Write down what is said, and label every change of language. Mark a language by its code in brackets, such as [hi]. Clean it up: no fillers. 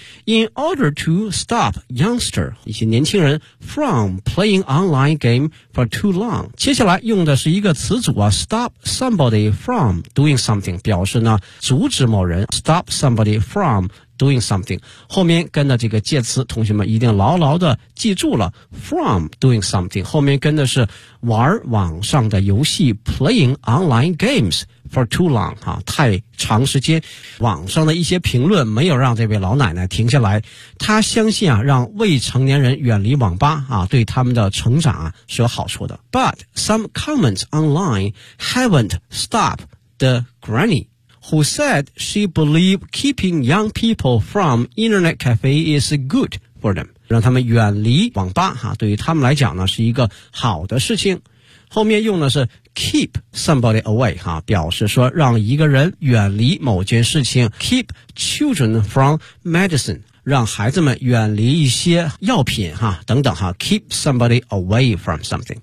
[en] In order to stop youngster [zh] 一些年轻人 [en] from playing online game for too long， [zh] 接下来用的是一个词组啊 [en] stop somebody from doing something， [zh] 表示呢阻止某人 stop somebody [en] from doing something， [zh] 后面跟的这个介词同学们一定牢牢的记住了 from doing something， 后面跟的是玩网上的游戏 [en] playing online gamesfor too long、 [zh] 啊、太长时间。网上的一些评论没有让这位老奶奶停下来，她相信啊，让未成年人远离网吧啊，对他们的成长、啊、是有好处的。 [en] But some comments online haven't stopped the granny， who said she believed keeping young people from internet cafe is good for them. [zh] 让他们远离网吧哈，对于他们来讲呢是一个好的事情。后面用的是 [en] keep somebody away [zh] 哈，表示说让一个人远离某件事情。 [en] keep children from medicine. [zh] 让孩子们远离一些药品哈等等哈 [en] ,keep somebody away from something.